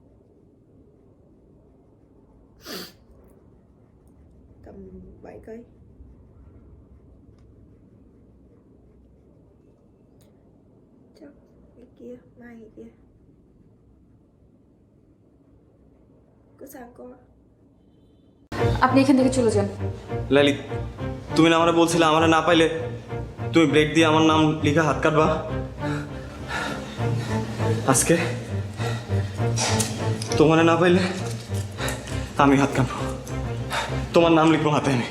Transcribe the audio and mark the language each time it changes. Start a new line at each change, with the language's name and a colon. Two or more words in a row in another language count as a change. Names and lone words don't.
Vietnamese: Tầm 7 cây. Chắc cái kia, mai cái kia. Cứ sang coi.
Bangla: আপনি এখান থেকে চলে যান। লাইলি, তুমি না আমারে বলছিলে আমারে না পাইলে তুমি ব্লেড দিয়ে আমার নাম লিখে হাত কাটবা। আজকে তোমারে না পাইলে আমি হাত কাটবো, তোমার নাম লিখবো হাতে আমি।